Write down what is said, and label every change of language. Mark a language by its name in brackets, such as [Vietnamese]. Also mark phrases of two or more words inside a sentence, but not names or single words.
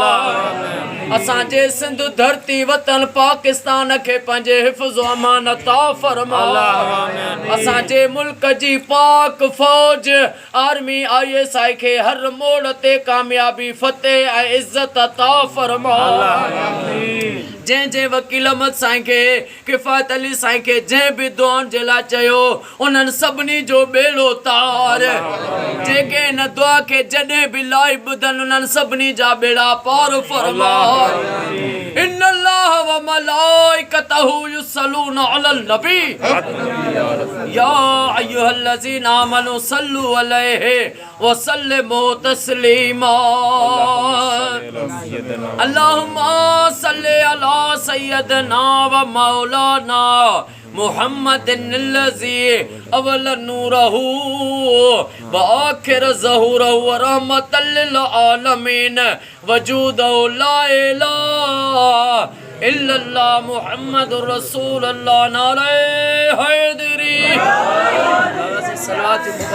[Sindhi] असांजे सिंध धरती वतन पाकिस्तान खे पंहिंजे हिफ़्ज़ अमान अता फरमा असांजे मुल्क जी पाक फ़ौज आर्मी ISI खे हर मोड़ ते कामयाबी फ़तेह ऐं इज़्ज़त अता फरमा जंहिं वकील अहमद साईं खे किफ़ायत अली साईं खे जंहिं बि दुआउनि जे लाइ चयो उन्हनि सभिनी जो बेड़ो तार जेके हिन दुआ खे जॾहिं बि लाइ ॿुधनि उन्हनि सभिनी जा बेड़ा पार फरमा [Arabic] إن الله وملائكته يصلون على النبي يا أيها الذين آمنوا صلوا عليه وسلموا تسليما اللهم صل على سيدنا ومولانا محمد الذي أول نوره وآخر ظهوره ورحمة للعالمين وجوده لا إله إلا الله محمد رسول الله [Urdu] نعرۂ حیدری